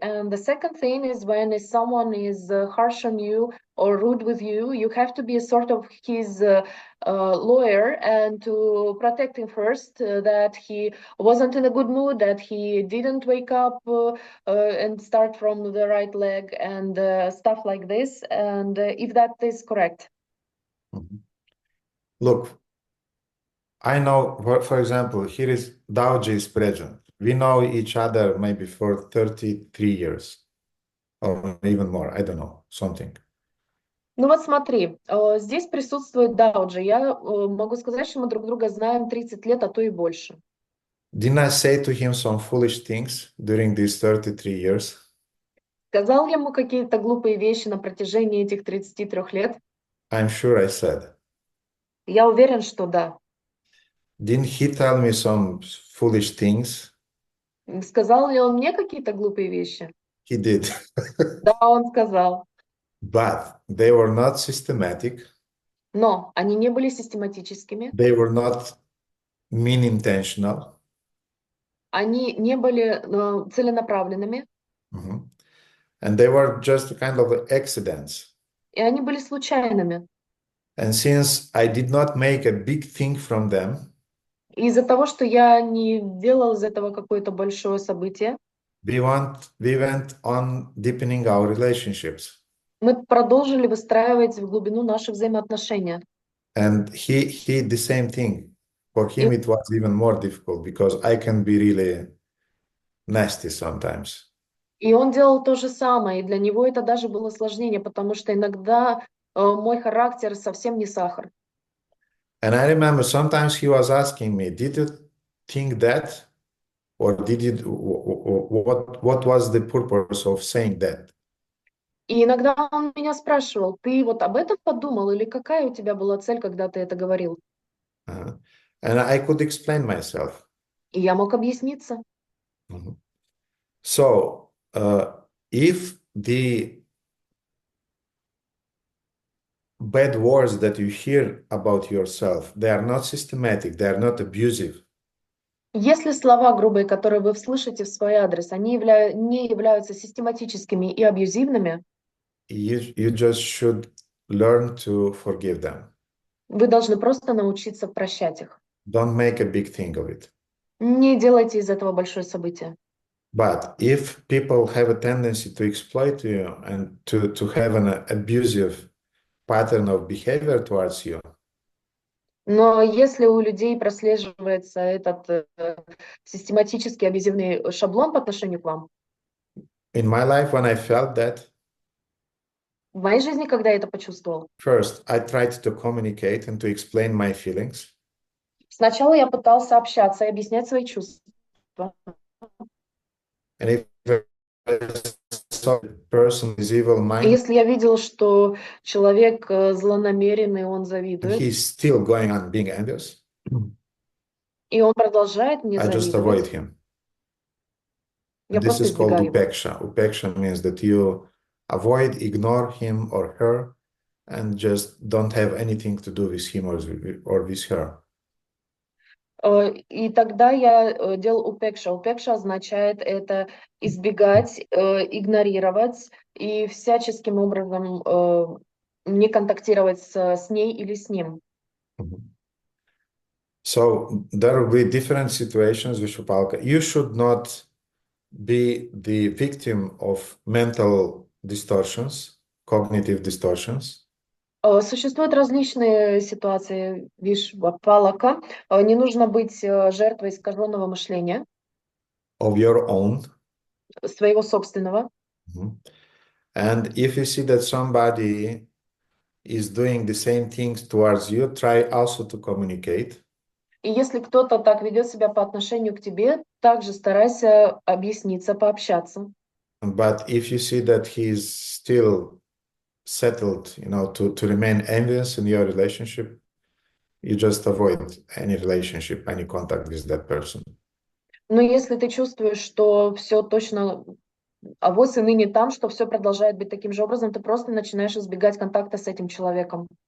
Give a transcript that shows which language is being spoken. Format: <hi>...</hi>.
<en>And the second thing is when someone is harsh on you or rude with you, you have to be a sort of his lawyer and to protect him first, that he wasn't in a good mood, that he didn't wake up and start from the right leg and stuff like this. And if that is correct. Look, I know, for example, here is Daoji is present. we know each other maybe for 33 years or even more. I don't know, something.</en> <ru>Ну вот смотри, здесь присутствует Дауджи. Я могу сказать, что мы друг друга знаем 30 лет, а то и больше.</ru> <en>Didn't I say to him some foolish things during these 33 years?</en> <ru>Сказал я ему какие-то глупые вещи на протяжении этих 33 лет?</ru> <en>I'm sure I said.</en> <ru>Я уверен, что да.</ru> <en>Didn't he tell me some foolish things?</en> <ru>Сказал ли он мне какие-то глупые вещи?</ru> <en>He did.</en> <ru>Да, он сказал.</ru> <en>But they were not systematic.</en> <ru>Но они не были систематическими,</ru> <en>They were not mean-intentional.</en> <ru>они не были целенаправленными, Mhm.</ru> <en>And they were just kind of accidents.</en> <ru>и они были случайными.</ru> <en>And since I did not make a big thing from them,</en> <ru>И из-за того, что я не делал из этого какое-то большое событие,</ru> <en>we went on deepening our relationships.</en> <ru>мы продолжили выстраивать в глубину наши взаимоотношения.</ru> <en>And he the same thing. For him, it was even more difficult because I can be really nasty sometimes.</en> <ru>И он делал то же самое, и для него это даже было сложнее, потому что иногда мой характер совсем не сахар.</ru> <en>And I remember sometimes he was asking me, did you think that? Or did you, what was the purpose of saying that?</en> <ru>И иногда он меня спрашивал, ты вот об этом подумал, или какая у тебя была цель, когда ты это говорил?</ru> <en>And I could explain myself.</en> <ru>И я мог объясниться.</ru> <en>So, if the bad words that you hear about yourself, they are not systematic, they are not abusive,</en> <ru>Если слова грубые, которые вы слышите в свой адрес, они не являются систематическими и абьюзивными,</ru> <en>you just should learn to forgive them.</en> <ru>вы должны просто научиться прощать их.</ru> <en>Don't make a big thing of it.</en> <ru>Не делайте из этого большое событие.</ru> <en>But if people have a tendency to exploit you and to have an abusive pattern of behavior towards you,</en> <ru>Но если у людей прослеживается этот систематический абьюзивный шаблон по отношению к вам,</ru> <en>in my life, when I felt that,</en> <ru>в моей жизни, когда я это почувствовал,</ru> <en>first, I tried to communicate and to explain my feelings.</en> <ru>сначала я пытался общаться и объяснять свои чувства.</ru> <en>And if a person is</en> <ru>И</ru> <en>evil-minded,</en> <ru>если я видел, что человек злонамеренный, он</ru> <en>and</en> <ru>завидует,</ru> <en>he's still going on being envious,</en> <ru>и он продолжает мне</ru> <en>I just avoid</en> <ru>завидовать,</ru> <en>him.</en> <ru>я</ru> <en>And this</en> <ru>просто</ru> <en>is called</en> <ru>избегаю его.</ru> <en>upeksha. Upeksha means that you avoid, ignore him or her, and just don't have anything to do with him or with her.</en> <ru>И тогда я делал упекша. Упекша означает это избегать, игнорировать и всяческим образом не контактировать с ней или с ним.</ru> <en>So there will be different situations, Vishwapalka. You should not be the victim of mental distortions, cognitive distortions.</en> <ru>Существуют различные ситуации Вишвапалака. Не нужно быть жертвой искаженного мышления,</ru> <en>Of your own.</en> <ru>своего собственного.</ru> <en>And if you see that somebody is doing the same things towards you, try also to communicate.</en> <ru>И если кто-то так ведет себя по отношению к тебе, также старайся объясниться, пообщаться.</ru> <en>But if you see that he's still settled, to remain envious in your relationship, you just avoid any relationship, any contact with that person.</en> <ru>Но если ты чувствуешь, что все точно, авось и ныне там, что все продолжает быть таким же образом, ты просто начинаешь избегать контакта с этим человеком.</ru>